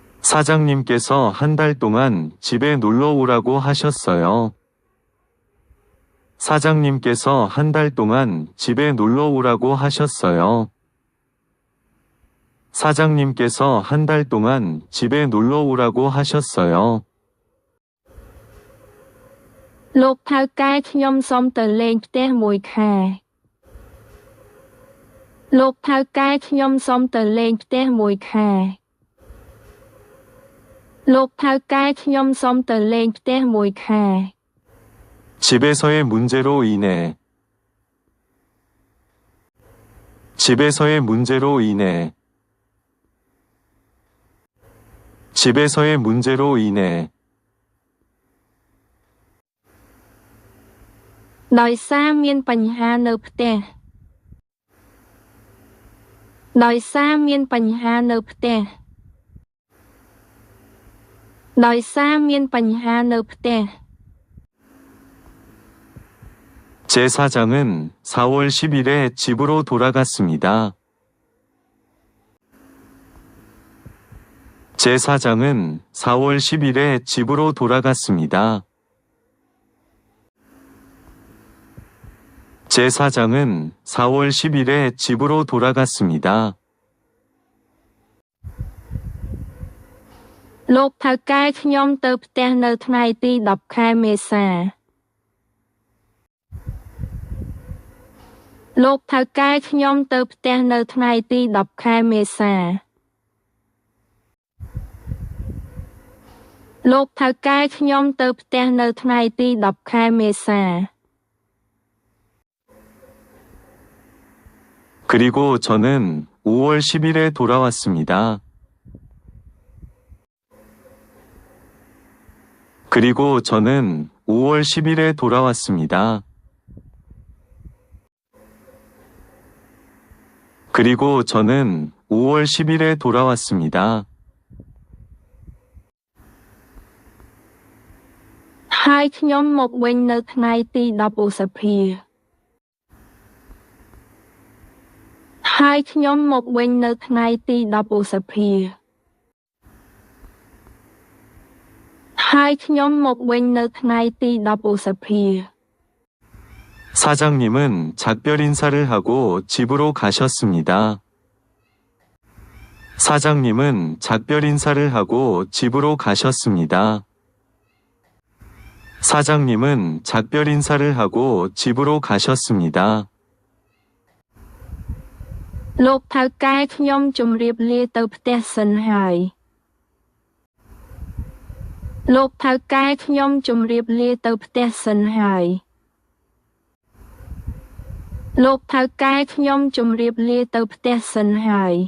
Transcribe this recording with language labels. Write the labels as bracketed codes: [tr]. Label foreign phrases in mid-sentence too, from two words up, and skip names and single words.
[ko] 사장님께서 한 달 동안 집에 놀러 오라고 하셨어요. 사장님께서 한 달 동안 집에 놀러 오라고 하셨어요. 사장님께서 한 달 동안 집에 놀러 오라고 하셨어요. [km] លោកថៅកែខ្ញុំសូមទៅលេងផ្ទះមួយខែ លោកថៅកែខ្ញុំសូមទៅលេងផ្ទះមួយខែ លោកថៅកែខ្ញុំសូមទៅលេងផ្ទះមួយខែ [ko] 집에서의 문제로 인해 집에서의 문제로 인해 집에서의 문제로 인해 [km] ដោយសារមានបញ្ហានៅផ្ទះ ដោយសារមានបញ្ហានៅផ្ទះ ដោយសារមានបញ្ហានៅផ្ទះ [ko] 제 사장은 4월 10일에 집으로 돌아갔습니다. 제 사장은 4월 10일에 집으로 돌아갔습니다. 제 사장은 4월 10일에 집으로 돌아갔습니다. [km] លោកថៅកែខ្ញុំទៅផ្ទះនៅថ្ងៃទី10ខែមេសា លោកថៅកែខ្ញុំទៅផ្ទះនៅថ្ងៃទី10ខែមេសា លោកថៅកែខ្ញុំទៅផ្ទះនៅថ្ងៃទី10ខែមេសា [ko] 그리고 저는 5월 10일에 돌아왔습니다. 그리고 저는 5월 10일에 돌아왔습니다. 그리고 저는 5월 10일에 돌아왔습니다. [km] ហើយខ្ញុំមកវិញនៅថ្ងៃទី10ឧសភា ហើយខ្ញុំមកវិញនៅថ្ងៃទី10ឧសភា ហើយខ្ញុំមកវិញនៅថ្ងៃទី10ឧសភា [ko] 사장님은 작별 인사를 하고 집으로 가셨습니다. 사장님은 작별 인사를 하고 집으로 가셨습니다. 사장님은 작별 인사를 하고 집으로 가셨습니다. [km] លោកថៅកែខ្ញុំជម្រាបលាទៅផ្ទះសិនហើយ លោកថៅកែខ្ញុំជម្រាបលាទៅផ្ទះសិនហើយ លោកថៅកែខ្ញុំជម្រាបលាទៅផ្ទះសិនហើយ